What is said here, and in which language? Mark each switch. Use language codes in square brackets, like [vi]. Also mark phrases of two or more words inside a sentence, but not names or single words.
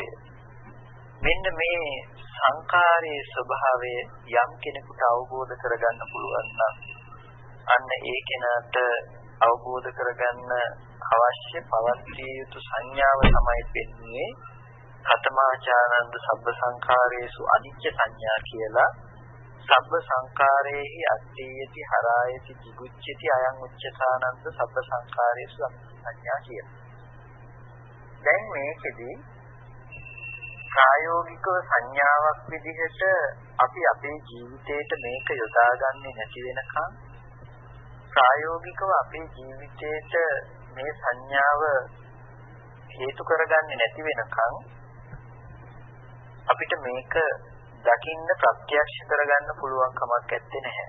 [si] මෙන්න මේ සංකාරයේ ස්වභාවය යම් කෙනෙකුට අවබෝධ කරගන්න පුළුවන් නම් අන්න ඒ කෙනාට අවබෝධ කරගන්න අවශ්‍ය පවත්විය යුතු සංඥාව තමයි පෙන්වන්නේ [pi] කතමාචානන්ද සබ්බ සංකාරේසු අනිච්ච සංඥා [si] කියලා. [pi] සබ්බ සංකාරේහි අත්ථේයති හරායති jigucchati අයං උච්චතානන්ද සබ්බ සංකාරේසු අනිච්ච සංඥා කියලා. [si] දැන් මේකෙදී ප්‍රායෝගිකව සංඥාවක් විදිහට අපි අපේ ජීවිතේට මේක යොදාගන්නේ නැති වෙනකන් ප්‍රායෝගිකව අපේ ජීවිතේට මේ සංඥාව හේතු කරගන්නේ නැති වෙනකන් අපිට මේක දකින්න ප්‍රත්‍යක්ෂ කරගන්න පුළුවන් කමක් නැත්තේ නැහැ.